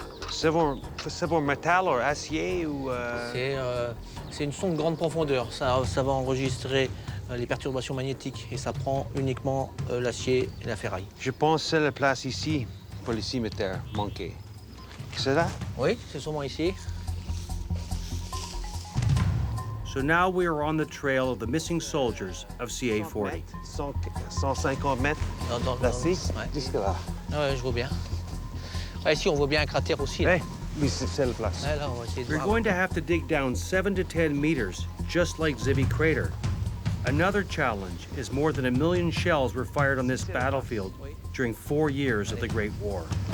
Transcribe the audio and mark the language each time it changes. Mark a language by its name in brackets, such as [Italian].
[French] C'est pour métal ou acier ou... C'est une sonde grande profondeur. Ça va enregistrer les perturbations magnétiques et ça prend uniquement l'acier et la ferraille. Je pense que c'est la place ici pour les cimetières manqués. C'est là? Oui, c'est sûrement ici. [English] So now we are on the trail of the missing soldiers of CA-40. [French] 150 mètres d'acier jusque là. Ouais, je vois bien. Ouais, ici, on voit bien un cratère aussi. Là. Hey, oui, c'est la place. Ouais, là, on va essayer de [English] We're [French] voir. [English] going to have to dig down 7 to 10 meters, just like Vimy Crater. Another challenge is more than 1 million shells were fired on this battlefield during 4 years of the Great War.